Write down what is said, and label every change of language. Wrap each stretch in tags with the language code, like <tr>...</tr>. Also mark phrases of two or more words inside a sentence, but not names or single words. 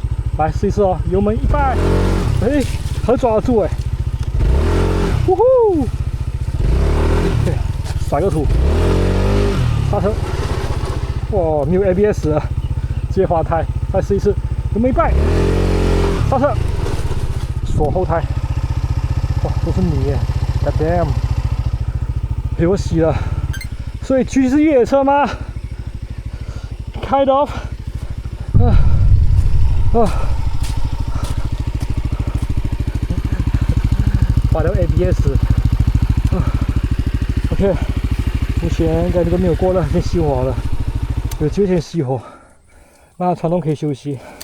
<zh>來試一試哦，油門一拜，哎，很抓得住哎，呼呼，對，甩個土，剎車，哇，沒有 ABS 了，直接滑胎，再試一次，油門一拜，剎車，鎖後胎，哇，都是泥耶 ，</zh> <en>God damn，</en> <zh>被我洗了，所以G是越野車嗎 ？</zh> <en>Kind of，</en> <zh>拔掉 ABS，OK， 目前感覺都沒有過了，先熄火了，有機會先熄火，那傳動可以休息。</zh>